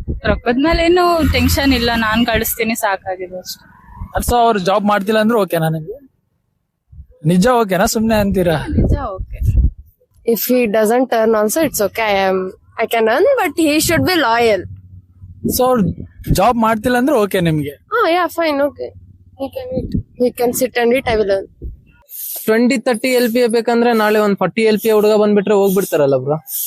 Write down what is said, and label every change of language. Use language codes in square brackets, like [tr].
[kn] ರೊಕ್ಕದ ಮೇಲೆ ಏನು ಟೆನ್ಷನ್ ಇಲ್ಲ, ನಾನ್ ಕಳಿಸ್ತೀನಿ ಸಾಕಾಗಿದೆ ಅಷ್ಟೇ. ಸೊ ಅವ್ರು ಜಾಬ್ ಮಾಡ್ತಿಲ್ಲ ಅಂದ್ರೆ ಓಕೆನಾ ನಿಮ್ಗೆ? ನಿಜ ಓಕೆನಾ ಸುಮ್ನೆ ಅಂತೀರಾ? ನಿಜ okay. [en] If he doesn't earn also, it's okay. I can earn, but he should be loyal. [kn] So ಅವ್ರು ಜಾಬ್ ಮಾಡ್ತಿಲ್ಲ ಅಂದ್ರೆ ಓಕೆ ನಿಮ್ಗೆ? [en] Oh yeah, fine, okay. He can sit and eat. I will earn. [kn] 20-30 LPA ಬೇಕಂದ್ರೆ ನಾಳೆ ಒಂದ್ 40 LPA ಹುಡುಗ ಬಂದ್ಬಿಟ್ರೆ ಹೋಗ್ಬಿಡ್ತಾರಲ್ಲ bro.